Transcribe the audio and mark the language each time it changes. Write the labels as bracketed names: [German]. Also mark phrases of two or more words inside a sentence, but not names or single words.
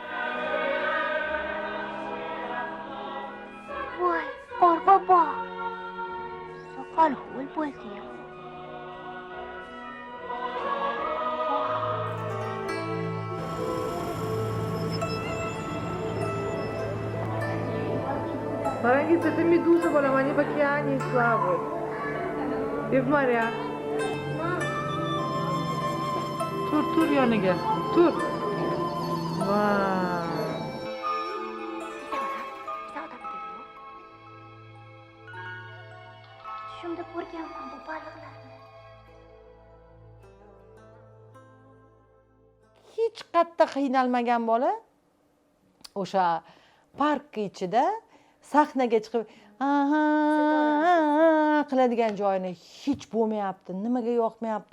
[Uzbek] voy qorbobo soqol ho'l bo'ldi. Farangiz, [Russian] это медуза была, они в океане, слава. И в морях. [Uzbek] Tur yoniga. Tur. Vay. Tushimda ko'rganman bu baliqlarni. Hech qattiq qiynalmagan bola o'sha park ichida sahnaga chiqib qiladigan joyini hech bo'lmayapti, nimaga yoqmayapti.